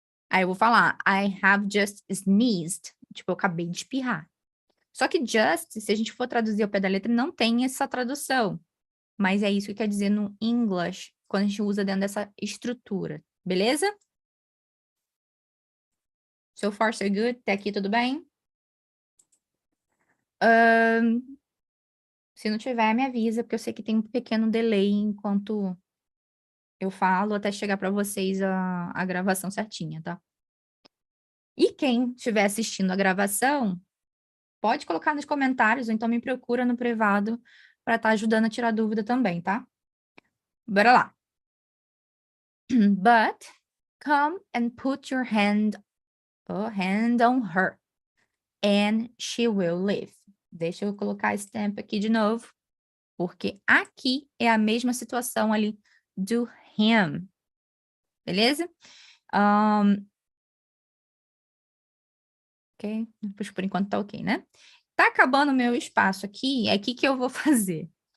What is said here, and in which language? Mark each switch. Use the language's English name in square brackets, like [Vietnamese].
[Portuguese] Aí eu vou falar, [English] I have just sneezed. [Portuguese] Tipo, eu acabei de espirrar. Só que just, se a gente for traduzir ao pé da letra, não tem essa tradução. Mas é isso que quer dizer no English, quando a gente usa dentro dessa estrutura. Beleza? [English] So far, so good. [Portuguese] Até aqui, tudo bem? Se não tiver, me avisa, porque eu sei que tem um pequeno delay enquanto eu falo, até chegar para vocês a gravação certinha, tá? E quem estiver assistindo a gravação, pode colocar nos comentários, ou então me procura no privado para estar ajudando a tirar dúvida também, tá? Bora lá. [English] But come and put your hand on her, and she will live. [Portuguese] Deixa eu colocar esse tempo aqui de novo, porque aqui é a mesma situação ali do him, beleza? Ok? Por enquanto tá ok, né? Tá acabando o meu espaço aqui, é aqui que eu vou fazer.